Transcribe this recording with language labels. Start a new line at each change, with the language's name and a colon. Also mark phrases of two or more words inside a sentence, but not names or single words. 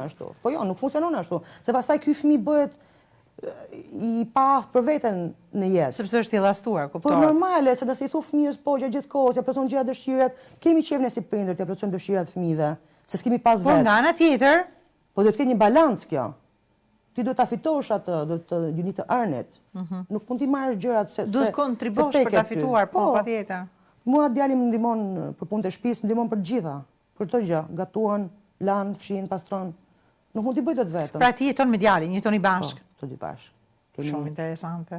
Albanian: Po jo, nuk funksionon ashtu. Se pastaj ky fëmijë bëhet i paaftë për veten në jetë. Sepse është i llastuar, kuptohet. Po normale, se nëse i thu fëmijës po gjatë gjithë kohës, ja plotëson gjithë dëshirat, kemi qejf ne si prindër të plotësojmë dëshirat fëmijëve, se s'kemi pas vetë. Po nga ana tjetër, po duhet të ketë një balancë kjo. Ti duhet ta fitosh atë,
English: you need to earn it.
Albanian: Nuk mund t'i marrësh gjërat se duhet kontribosh për ta fituar, po patjetër. Mua djali më ndihmon për punët e shtëpisë, më ndihmon për të gjitha. Për çdo gjë, gatuan, lan, fshin, pastron. Nuk mund t'i bëj dot vetëm. Pra ti jeton me djalin, jetoni bashkë. Të dy bashkë. Shumë interesante.